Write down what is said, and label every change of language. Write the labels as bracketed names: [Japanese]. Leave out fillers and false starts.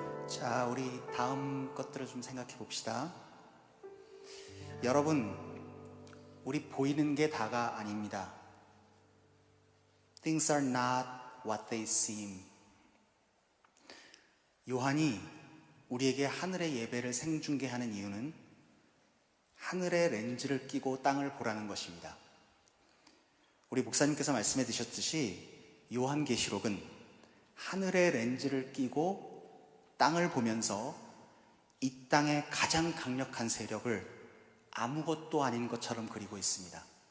[Korean] 자, 우리 다음 것들을 좀 생각해 봅시다. 여러분, 우리 보이는 게 다가 아닙니다. [English] Things are not what they seem. [Korean] 요한이 우리에게 하늘의 예배를 생중계하는 이유는 하늘의 렌즈를 끼고 땅을 보라는 것입니다. 우리 목사님께서 말씀해 주셨듯이 요한계시록은 하늘의 렌즈를 끼고 땅을 보면서 이 땅의 가장 강력한 세력을 아무것도 아닌 것처럼 그리고 있습니다.